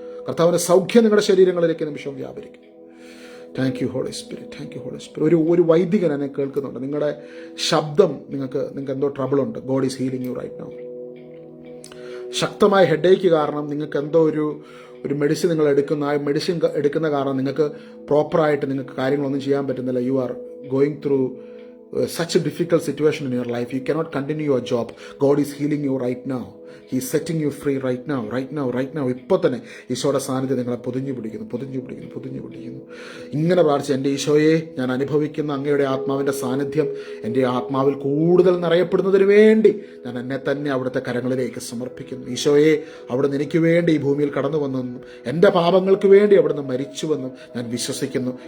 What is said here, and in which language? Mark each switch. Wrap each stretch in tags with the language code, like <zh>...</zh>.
<ml>കർത്താവിൻ്റെ സൗഖ്യം നിങ്ങളുടെ ശരീരങ്ങളിലേക്ക് നിമിഷം വ്യാപരിക്കും.</ml> <en>thank you holy spirit,</en> <ml>thank you holy spirit. ഒരു വൈദികൻ എന്നെ കേൾക്കുന്നുണ്ട്. നിങ്ങളുടെ ശബ്ദം നിങ്ങൾക്ക് എന്തോ ട്രബിളുണ്ട്.</ml> <en>God is healing you right now.</en> <ml>ശക്തമായ ഹെഡേക്ക് കാരണം നിങ്ങൾക്ക് എന്തോ ഒരു മെഡിസിൻ നിങ്ങൾ എടുക്കുന്ന, ആ മെഡിസിൻ എടുക്കുന്ന കാരണം നിങ്ങൾക്ക് പ്രോപ്പറായിട്ട് നിങ്ങൾക്ക് കാര്യങ്ങളൊന്നും ചെയ്യാൻ പറ്റുന്നില്ല.</ml> <en>You are going through such a difficult situation in your life. You cannot continue your job. God is healing you right now. He is setting you free right now.</en> <ml>ഇപ്പോൾ തന്നെ ഈശോയുടെ സാന്നിധ്യം നിങ്ങളെ പൊതിഞ്ഞു പിടിക്കുന്നു. ഇങ്ങനെ പ്രാർത്ഥിച്ച്, എൻ്റെ ഈശോയെ, ഞാൻ അനുഭവിക്കുന്ന അങ്ങയുടെ ആത്മാവിൻ്റെ സാന്നിധ്യം എൻ്റെ ആത്മാവിൽ കൂടുതൽ നിറയപ്പെടുന്നതിന് വേണ്ടി ഞാൻ എന്നെ തന്നെ അവിടുത്തെ കരങ്ങളിലേക്ക് സമർപ്പിക്കുന്നു. ഈശോയെ, അവിടുന്ന് എനിക്ക് വേണ്ടി ഈ ഭൂമിയിൽ കടന്നു വന്നെന്നും എൻ്റെ പാപങ്ങൾക്ക് വേണ്ടി അവിടുന്ന് മരിച്ചുവെന്നും ഞാൻ വിശ്വസിക്കുന്നു.</ml>